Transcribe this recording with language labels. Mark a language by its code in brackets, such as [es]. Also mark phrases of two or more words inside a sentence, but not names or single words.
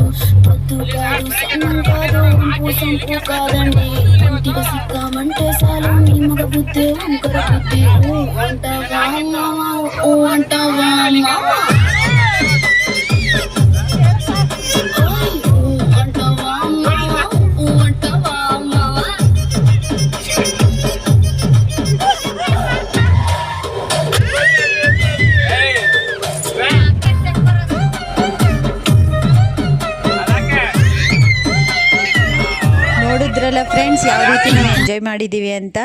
[te] పొద్దు కాదు సన్నం కాదు సంపు కాదండి, ఇంటికి సిక్కామంటే చాలు నీ మగ బుద్ధి వంకర బుద్ధి. అంటావా మావా అంటావా మావా, అంటావా మావా అంటావా మావా. [kn] ನೋಡಿದ್ರಲ್ಲ ಫ್ರೆಂಡ್ಸ್, ಯಾವ ರೀತಿ ನಾವು ಎಂಜಾಯ್ ಮಾಡಿದ್ದೀವಿ ಅಂತ.